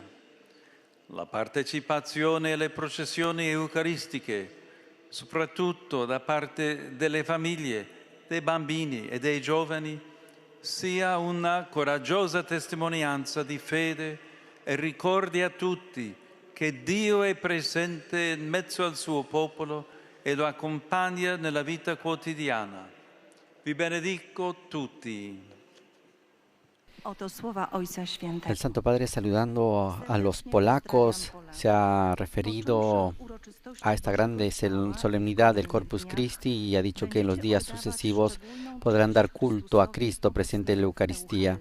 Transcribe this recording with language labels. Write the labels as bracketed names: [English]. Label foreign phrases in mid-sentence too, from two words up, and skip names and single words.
[Italian] La partecipazione alle processioni eucaristiche, soprattutto da parte delle famiglie, dei bambini e dei giovani, sia una coraggiosa testimonianza di fede e ricordi a tutti che Dio è presente in mezzo al suo popolo e lo accompagna nella vita quotidiana. Vi benedico tutti. [Spanish] El Santo Padre, saludando a los polacos, se ha referido a esta grande solemnidad del Corpus Christi y ha dicho que en los días sucesivos podrán dar culto a Cristo presente en la Eucaristía.